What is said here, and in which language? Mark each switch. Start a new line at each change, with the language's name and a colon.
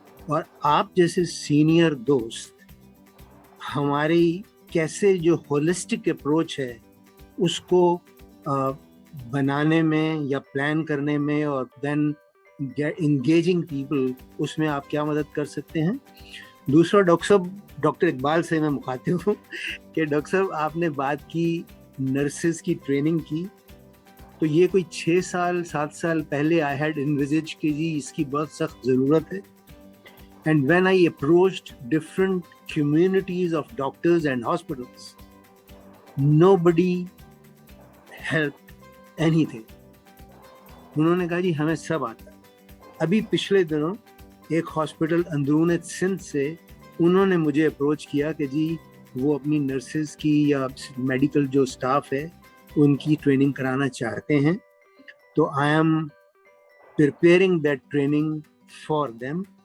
Hindi: और आप जैसे सीनियर दोस्त हमारी कैसे जो होलिस्टिक अप्रोच है उसको बनाने में या प्लान करने में और
English: then engaging people,
Hindi: उसमें आप क्या मदद कर सकते हैं। दूसरा, डॉक्टर साहब, डॉक्टर इकबाल से मैं मुखातिब हूँ कि डॉक्टर साहब आपने बात की नर्सेज की ट्रेनिंग की, तो ये कोई 6 साल 7 साल पहले
English: I had इन्विजिज
Hindi: कि जी इसकी बहुत सख्त ज़रूरत है।
English: And when I approached different communities of doctors and hospitals, nobody helped anything.
Hindi: उन्होंने कहा जी हमें सब आता है। अभी पिछले दिनों एक हॉस्पिटल अंदरून सिंध से उन्होंने मुझे अप्रोच किया कि जी वो अपनी नर्सेज की या मेडिकल जो स्टाफ है उनकी ट्रेनिंग कराना चाहते हैं, तो
English: I am preparing that training for them.